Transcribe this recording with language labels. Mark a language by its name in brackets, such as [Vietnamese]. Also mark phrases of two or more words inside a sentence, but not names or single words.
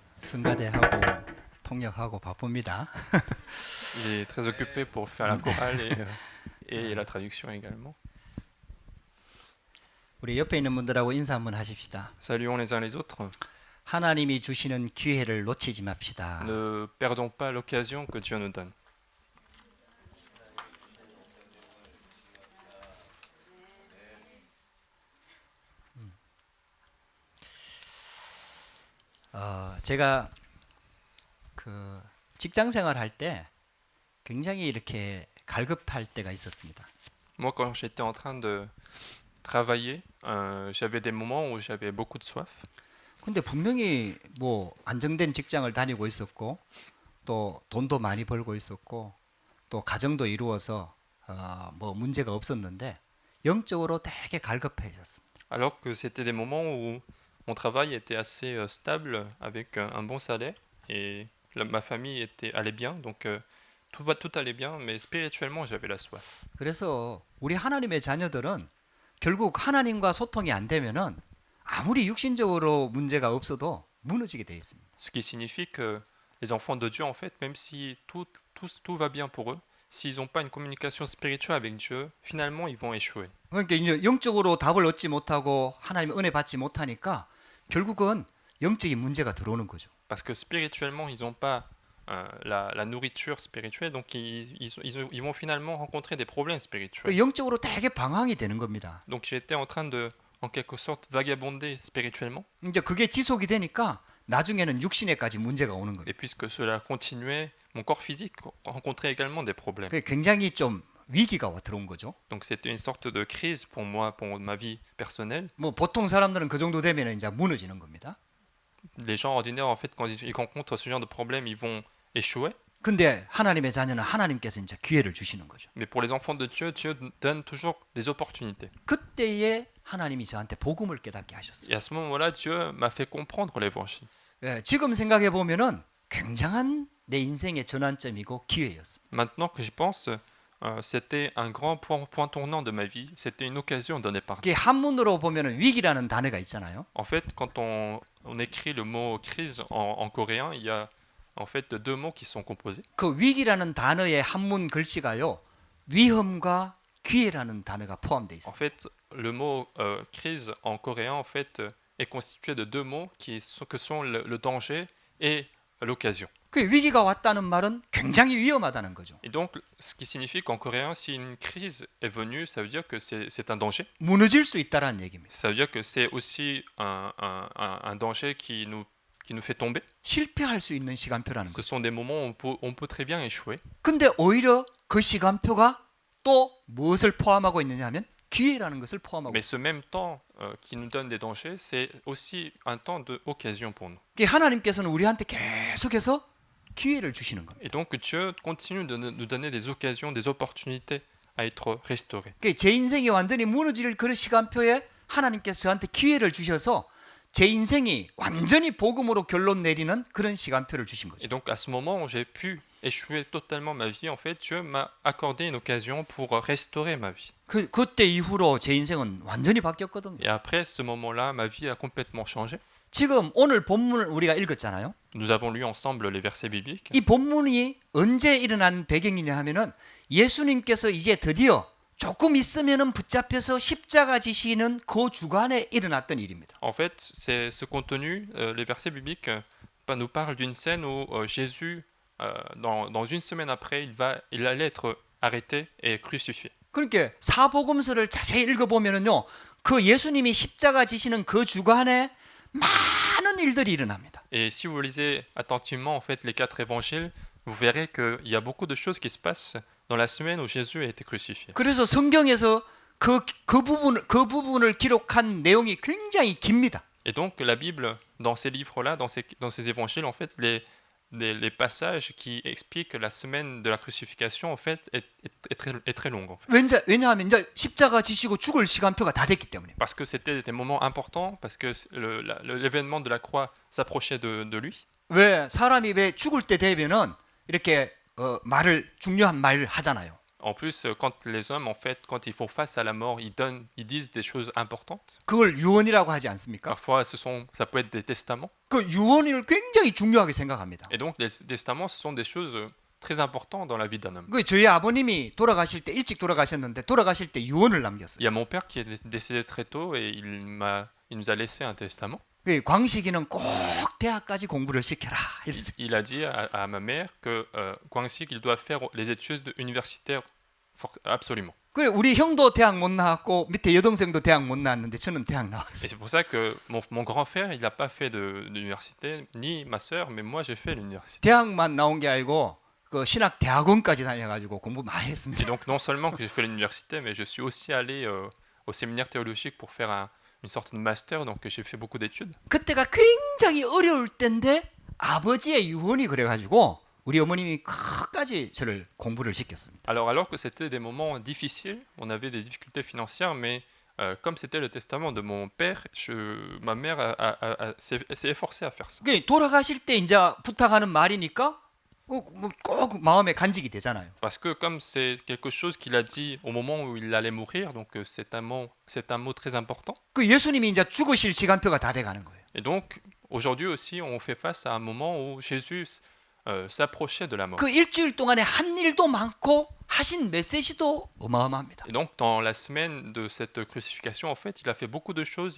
[Korean] 성가대하고 통역하고 바쁩니다. [French] Il est très occupé pour faire la chorale et la traduction également. [Korean] 우리 옆에 있는 분들하고 인사 한번 하십시다. [French] Saluons les uns les autres. [Korean] 하나님이 주시는 기회를 놓치지 맙시다. [French] Ne perdons pas l'occasion que Dieu nous donne. [Korean] 제가 그 직장 생활할 때 굉장히 이렇게 갈급할 때가 있었습니다. [French] Moi, quand j'étais en train de travailler, j'avais des moments où j'avais beaucoup de soif. [Korean] 근데 분명히 뭐 안정된 직장을 다니고 있었고 또 돈도 많이 벌고 있었고 또 가정도 이루어서 뭐 문제가 없었는데 영적으로 되게 갈급해졌습니다. [French] Alors que c'était des moments où mon travail était assez stable avec un bon salaire et ma famille allait bien, donc tout allait bien, mais spirituellement j'avais la soif. [Korean] 그래서 우리 하나님의 자녀들은 결국 하나님과 소통이 안 되면은 아무리 육신적으로 문제가 없어도 무너지게 돼 있습니다. [French] Ce qui signifie que les enfants de Dieu, en fait, même si tout va bien pour eux, s'ils n'ont pas une communication spirituelle avec Dieu, finalement ils vont échouer. [Korean] 그러니까 이제 영적으로 답을 얻지 못하고 하나님의 은혜 받지 못하니까 결국은 영적인 문제가 들어오는 거죠. [French] Parce que spirituellement, ils n'ont pas la nourriture spirituelle, donc ils vont finalement rencontrer des problèmes spirituels. [Korean] 영적으로 되게 방황이 되는 겁니다. [French] Donc j'étais en train de, en quelque sorte, vagabonder spirituellement. [Korean] 이제 그게 지속이 되니까 나중에는 육신에까지 문제가 오는 겁니다. [French] Et puisque cela continuait, mon corps physique rencontrait également des problèmes. [Korean] 그게 굉장히 좀 위기가 들어온 거죠. [French] Donc c'était une sorte de crise pour moi, pour ma vie personnelle. [Korean] 뭐 보통 사람들은 그 정도 되면 이제 무너지는 겁니다. [French] Les gens ordinaires, en fait, quand ils rencontrent ce genre de problème, ils vont échouer. [Korean] 근데 하나님의 자녀는 하나님께서 이제 기회를 주시는 거죠. [French] Mais pour les enfants de Dieu, Dieu donne toujours des opportunités. [Korean] 그때에 하나님이 저한테 복음을 깨닫게 하셨어요. [French] Et à ce moment-là, Dieu m'a fait comprendre l'évangile. [Korean] 지금 생각해 보면은 굉장한 내 인생의 전환점이고 기회였습니다. [French] Maintenant que j'y pense, c'était un grand point tournant de ma vie. C'était une occasion donnée par Dieu. [Korean] 이게 한문으로 보면은 위기라는 단어가 있잖아요. [French] En fait, quand on écrit le mot crise en coréen, il y a en fait deux mots qui sont composés. [Korean] 그 위기라는 단어의 한문 글씨가요. 위험과 기회라는 단어가 포함되어 [French] En [Korean] 있어요. [French] fait, le mot crise en coréen en fait est constitué de deux mots que sont le danger et l'occasion. [Korean] 그 위기가 왔다는 말은 굉장히 위험하다는 거죠. [French] Et donc, ce qui signifie qu'en coréen, si une crise est venue, ça veut dire que c'est un danger. [Korean] 무너질 수 있다라는 얘기입니다. [French] Ça veut dire que c'est aussi un danger qui nous fait tomber. [Korean] 실패할 수 있는 시간표라는 [French] Ce [Korean] 거죠. [French] sont des moments où on peut très bien échouer. [Korean] 근데 오히려 그 시간표가 또 무엇을 포함하고 있느냐 하면 기회라는 것을 포함하고 [French] Mais ce même temps qui nous donne des dangers, c'est aussi un temps d'occasion pour nous. [Korean] 있어요. 하나님께서는 우리한테 계속해서 기회를 주시는 겁니다. [French] Et donc Dieu continue de nous donner des occasions, des opportunités à être restaurés. [Korean] 제 인생이 완전히 무너질 그 시간표에 하나님께서 저한테 기회를 주셔서 제 인생이 완전히 복음으로 결론 내리는 그런 시간표를 주신 [French] Et [Korean] 거죠. [French] donc à ce moment où j'ai pu échouer totalement ma vie, en fait, Dieu m'a accordé une occasion pour restaurer ma vie. [Korean] 그때 이후로 제 인생은 완전히 바뀌었거든요. [French] Et après ce moment-là, ma vie a complètement changé. [Korean] 지금 오늘 본문을 우리가 읽었잖아요. [French] Nous avons lu ensemble les versets bibliques. [Korean] 이 본문이 언제 일어난 배경이냐 하면은 예수님께서 이제 드디어 조금 있으면은 붙잡혀서 십자가 지시는 그 주간에 일어났던 일입니다. [French] En fait, c'est ce contenu, les versets bibliques nous parlent d'une scène où Jésus, dans une semaine après, il allait être arrêté et crucifié. [Korean] 그러니까 사복음서를 자세히 읽어보면은요, 그 예수님이 십자가 지시는 그 주간에 많은 일들이 일어납니다. [French] Et si vous lisez attentivement en fait les 4 évangiles, vous verrez qu'il y a beaucoup de choses qui se passent dans la semaine où Jésus a été crucifié. [Korean] 그래서 성경에서 그 부분을 기록한 내용이 굉장히 깁니다. [French] Et donc la Bible, dans ces livres-là, dans ces évangiles, en fait, les passages qui expliquent la semaine de la crucifixion, en fait, est très longue. En fait. [Korean] 왜냐하면 이제 십자가 지시고 죽을 시간표가 다 됐기 때문에. [French] Parce que c'était des moments importants, parce que l'événement de la croix s'approchait de lui. [Korean] 왜 사람이 왜 죽을 때 되면은 이렇게 중요한 말을 하잖아요. [French] En plus, quand les hommes, en fait, quand ils font face à la mort, ils disent des choses importantes. [Korean] 그걸 유언이라고 하지 않습니까? [French] Parfois, ça peut être des testaments. [Korean] 그 유언을 굉장히 중요하게 생각합니다. [French] Et donc, les testaments, ce sont des choses très importantes dans la vie d'un homme. [Korean] 그 저희 아버님이 돌아가실 때 일찍 돌아가셨는데 돌아가실 때 유언을 남겼어요. [French] Il y a mon père qui est décédé très tôt et il nous a laissé un testament. [Korean] 그 광식이는 꼭 대학까지 공부를 시켜라. 이랬어요. [French] Il a dit à ma mère que Guangxi, il doit faire les études universitaires absolument. [Korean] 그래 우리 형도 대학 못 나왔고 밑에 여동생도 대학 못 나왔는데 저는 대학 [French] Et [Korean] 나왔어요. [French] c'est pour ça que mon grand frère, il n'a pas fait d'université, ni ma sœur, mais moi j'ai fait l'université. [Korean] 대학만 나온 게 아니고 그 신학 대학원까지 다녀가지고 공부 많이 [French] Et [Korean] 했습니다. [French] donc non seulement que j'ai fait l'université, mais je suis aussi allé au séminaire théologique pour faire une sorte de master, donc j'ai fait beaucoup d'études. [Korean] 그때가 굉장히 어려울 때인데 아버지의 유언이 그래가지고 우리 어머님이 끝까지 저를 공부를 시켰습니다. [French] Alors que c'était des moments difficiles, on avait des difficultés financières, mais comme c'était le testament de mon père, ma mère s'est efforcée à faire ça. [Korean] 그 돌아가실 때 이제 부탁하는 말이니까 꼭 마음에 간직이 되잖아요. [French] Parce que comme c'est quelque chose qu'il a dit au moment où il allait mourir, donc c'est un mot très important. [Korean] 그 예수님이 이제 죽으실 시간표가 다 돼가는 거예요. [French] Et donc aujourd'hui aussi, on fait face à un moment où Jésus s'approchait de la mort. [Korean] 그 일주일 동안에 한 일도 많고 하신 메시지도 어마어마합니다. [French] Et donc dans la semaine de cette crucifixion, en fait, il a fait beaucoup de choses.